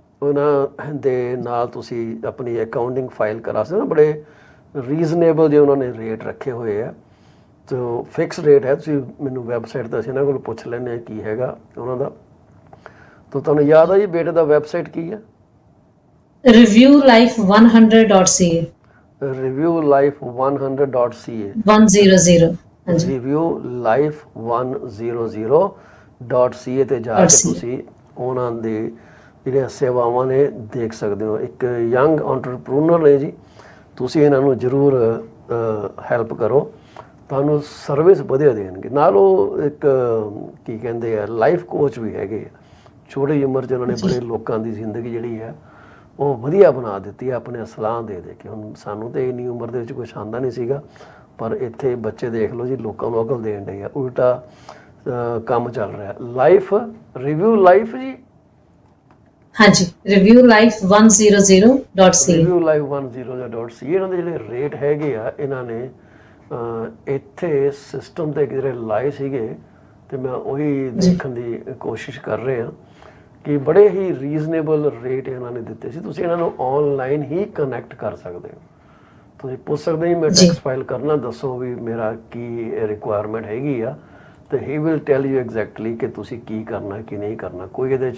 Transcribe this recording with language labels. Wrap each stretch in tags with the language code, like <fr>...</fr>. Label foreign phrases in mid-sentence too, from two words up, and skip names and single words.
<pa>ਉਹਨਾਂ ਦੇ ਨਾਲ ਤੁਸੀਂ ਆਪਣੀ</pa> <en>accounting file</en> <pa>ਕਰਾ ਸਕਦੇ ਹੋ। ਬੜੇ ਰੀਜ਼ਨੇਬਲ ਜੇ ਉਹਨਾਂ ਨੇ ਰੇਟ ਰੱਖੇ ਹੋਏ ਆ, ਤੋ</pa> <en>fix rate</en> <pa>ਹੈ। ਤੁਸੀਂ ਮੈਨੂੰ ਵੈਬਸਾਈਟ 'ਤੇ ਅਸੀਂ ਇਹਨਾਂ ਕੋਲ ਪੁੱਛ ਲੈਂਦੇ ਹਾਂ ਕੀ ਹੈਗਾ ਉਹਨਾਂ ਦਾ। ਤੋ ਤੁਹਾਨੂੰ ਯਾਦ ਆ ਜੀ ਬੇਟੇ ਦਾ ਵੈਬਸਾਈਟ ਕੀ ਹੈ? reviewlife100.ca reviewlife100.ca 100 reviewlife100.ca ਤੇ ਜਾ ਕੇ ਤੁਸੀਂ ਉਹਨਾਂ ਦੇ ਜਿਹੜੀਆਂ ਸੇਵਾਵਾਂ ਨੇ ਦੇਖ ਸਕਦੇ ਹੋ। ਇੱਕ</pa> <en>young entrepreneur</en> <pa>ਨੇ ਜੀ, ਤੁਸੀਂ ਇਹਨਾਂ ਨੂੰ ਜ਼ਰੂਰ ਹੈਲਪ ਕਰੋ, ਤੁਹਾਨੂੰ ਸਰਵਿਸ ਵਧੀਆ ਦੇਣਗੇ। ਨਾਲ ਉਹ ਇੱਕ ਕੀ ਕਹਿੰਦੇ ਆ</pa> <en>life coach</en> <pa>ਵੀ ਹੈਗੇ ਆ। ਛੋਟੀ ਉਮਰ 'ਚ ਉਹਨਾਂ ਨੇ ਬੜੇ ਲੋਕਾਂ ਦੀ ਜ਼ਿੰਦਗੀ ਜਿਹੜੀ ਹੈ ਉਹ ਵਧੀਆ ਬਣਾ ਦਿੱਤੀ ਹੈ ਆਪਣੇ ਸਲਾਹ ਦੇ ਕੇ। ਹੁਣ ਸਾਨੂੰ ਤਾਂ ਇੰਨੀ ਉਮਰ ਦੇ ਵਿੱਚ ਕੁਛ ਆਉਂਦਾ ਨਹੀਂ ਸੀਗਾ, ਪਰ ਇੱਥੇ ਬੱਚੇ ਦੇਖ ਲਓ ਜੀ ਲੋਕਾਂ ਨੂੰ ਅਕਲ ਦੇਣ ਡਏ ਆ। ਉਲਟਾ ਕੰਮ ਚੱਲ ਰਿਹਾ।</pa> <en>life review life</en> <pa>ਜੀ, ਹਾਂਜੀ reviewlife100.ca reviewlife100.ca। ਇਹਨਾਂ ਦੇ ਜਿਹੜੇ ਰੇਟ ਹੈਗੇ ਆ ਇਹਨਾਂ ਨੇ ਇੱਥੇ ਸਿਸਟਮ 'ਤੇ ਕਿਧਰੇ ਲਾਏ ਸੀਗੇ ਅਤੇ ਮੈਂ ਉਹੀ ਦੇਖਣ ਦੀ ਕੋਸ਼ਿਸ਼ ਕਰ ਰਿਹਾ ਕਿ ਬੜੇ ਹੀ</pa> <en>reasonable rate</en> <pa>ਇਹਨਾਂ ਨੇ ਦਿੱਤੇ ਸੀ। ਤੁਸੀਂ ਇਹਨਾਂ ਨੂੰ ਔਨਲਾਈਨ ਹੀ ਕਨੈਕਟ ਕਰ ਸਕਦੇ ਹੋ। ਤੁਸੀਂ ਪੁੱਛ ਸਕਦੇ ਹੋ ਮੈਂ</pa> <en>tax file</en> <pa>ਕਰਨਾ, ਦੱਸੋ ਵੀ ਮੇਰਾ ਕੀ ਰਿਕੁਆਇਰਮੈਂਟ ਹੈਗੀ ਆ, ਅਤੇ</pa> <en>he will tell you exactly</en> <pa>ਕਿ ਤੁਸੀਂ ਕੀ ਕਰਨਾ ਕੀ ਨਹੀਂ ਕਰਨਾ।</pa>